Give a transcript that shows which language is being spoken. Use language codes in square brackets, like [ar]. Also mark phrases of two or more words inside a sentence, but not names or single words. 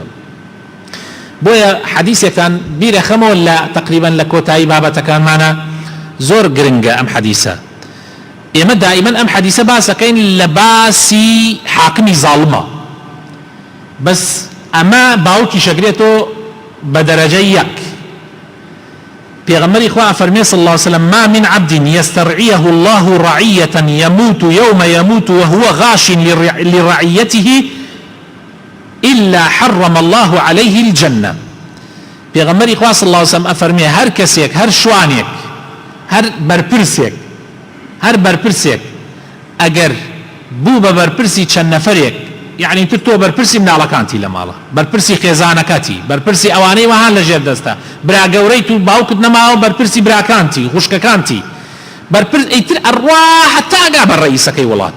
[ckb] بۆیە حەدیثێکتان بیرە خەمەوە لە تقریبا لە کۆتایی بابەتەکانمانە، زۆر گرنگە ئەم حەدیثە. ئێمە دائیمەن ئەم حەدیثە باسەکەین لە باسی حاکمی زاڵمە، بەس ئەمە باوکی شەگرێتەوە بە دەرەجەی یەک. پێغەمبەری خوا فەرمێ [ar] صلی الله عليه وسلم ما من عبد يسترعيه الله رعية يموت يوم يموت وهو غاش لرعيته إلا حرم الله عليه الجنة. [ckb] پێغەمبەری خوا [ar] صلی الله عليه وسلم [ckb] ئەفەرمێ هەر کەسێک، هەر شوانێک، هەر بەرپرسێک ئەگەر بوو بە بەرپرسی چەند نەفەرێک، یعنی تر تۆ بەرپرسی مناڵەکانتی لە ماڵە، بەرپرسی خێزانەکەتی، بەرپرسی ئەوانەی وەهان لە ژێر دەستە، برا گەورەی تو باوکت نەماوە بەرپرسی براکانتی خوشکەکانتی، بەرپرس ئیتر ئەڕوا هەتا ئەگا بە ڕئیسەکەی وڵات.